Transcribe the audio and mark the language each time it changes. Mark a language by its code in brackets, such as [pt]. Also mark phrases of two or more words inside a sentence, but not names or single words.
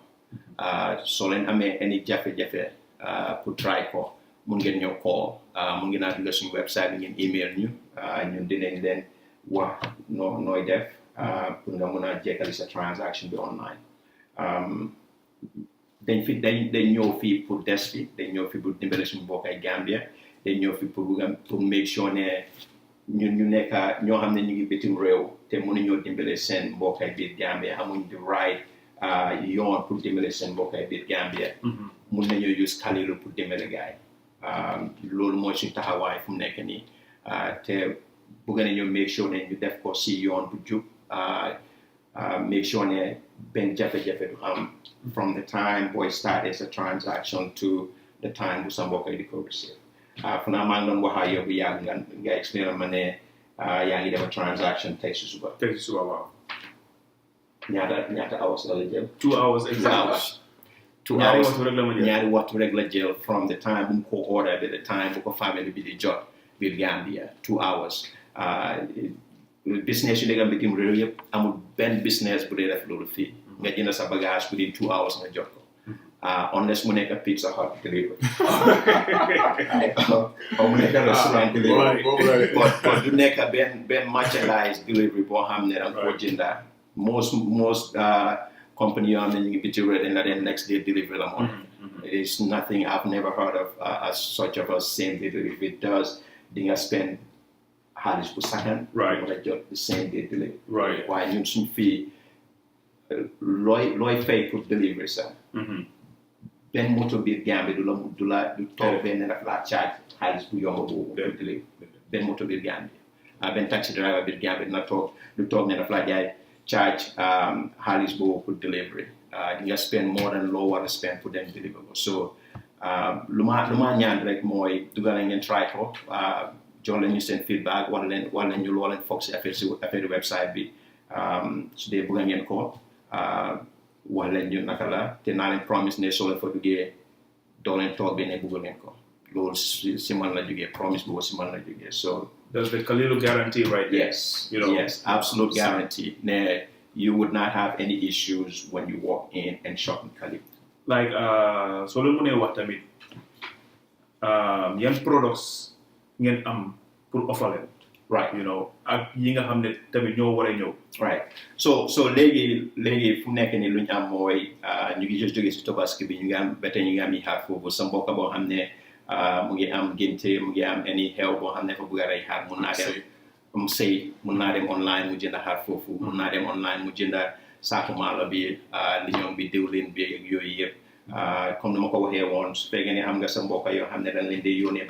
[wo] Soo leen amee any jafe-jafe pour try ko, mun ngeen ñëw call, mun ngeen a dugg suñu website bi ngeen email ñu, ñun dinañ leen wax nooy def pour nga mun a jekkali sa transaction bi online. dañ ñëw fii pour des fi, dañ ñëw fii pour dimbale suñu mbokk ay Gambia, dañ ñëw fii pour [en] make sure [wo] ne ñun ñu nekk ñoo xam ne ñu ngi bitim réew te mënuñoo dimbale seen mbokk ay biir Gambia, amuñ [en] the right [wo] yoon pour dimbale seen mbokk ay biir Gambia, mun nañoo use Kalilu pour dimbale gaay. Loolu mooy suñu taxawaay fu mu nekk nii, te bëgg nañu [en] make sure [wo] ne ñu def ko si yoon bu jub, [en] make sure [wo] ne benn jafe-jafe du am [en] from the time [wo] boy [en] started a transaction to the time [wo] bu sa mbokk yi di ko receive. Fu naa maa ngi doon wax ak yow bu yàgg nga explain ma ne yaa ngi def [en] a transaction [wo] tey si suba. Waaw. ñaata hours la jël? [en] 2 hours exactly. 2 hours [wo] ñaari waxtu rek la jël [en] from the time [wo] bu mu ko order ba [en] the time [wo] bu ko family bi di jot biir Gambia 2 hours. Business yu nekk bitim réew yëpp amul benn business bu dee def loolu fii nga jënd sa bagage bu di [en] 2 hours [wo] nga jot ko. unless mu nekk Pizza Hut delivery or mu nekk [en] restaurant delivery [wo] but du nekk benn [en] merchandise delivery [wo] boo xam ne danga ko jënda [en] most company [wo] yoo xam ne ñu ngi biti réew dañ la dem [en] next day delivery [wo] la moom [en] it is nothing I've never heard of as such of a same day delivery. If it does [wo] di nga spend xaalis bu sakan mu la jot [en] the same day delivery [wo] waaye ñun suñ fii looy fay pour delivery sax benn moto biir Gambie du toog benn daf laa charge xaalis bu yomb boobu pour delivery benn moto biir Gambie benn [en] taxi driver [wo] biir Gambie dina toog du toog ne daf laa jaay charge xaalis boobu pour delivery di nga [en] spend more than [wo] loo war a spend pour dem deliver ko so lu ma ñaan rek mooy dugal ngeen try ko jox leen ñu seen feedback wala leen ñu loo leen foog si affaire website bi su dee bëgg ngeen ko wax leen ñu naka la te naa leen promise ne soo leen fa duggee doo leen toog bi ne bëgg ngeen ko loolu si man la jógee promise boobu si man la jógee so [en] that's the Kalilu guarantee right there. Yes, absolute guarantee. You would not have any issues when you walk in and shop in Kalilu. [wo] Like, so lu mu ne wax tamit yan products ngeen am pour offer leen. [en] Right. [wo] ak yi nga xam ne tamit ñoo war a ñëw. [en] Right. [wo] So léegi fu nekk ni lu ñu am mooy ñu ngi jóge si Tabaski bi ñu ngi am ba tey ñu ngi am yi xaar foofu sa mbokk boo xam ne mu ngi am génte mu ngi am any xew boo xam ne fa bëgg a rey xaar mun naa dem sëy mun naa dem online mu jënda xaar foofu mun naa dem online mu jënda saako maalo bi li ñoom bi diwlin bi ak yooyu yëpp comme ni ma ko waxee woon su fekkee ne am nga sa mbokk yoo xam ne dañ leen di yónnee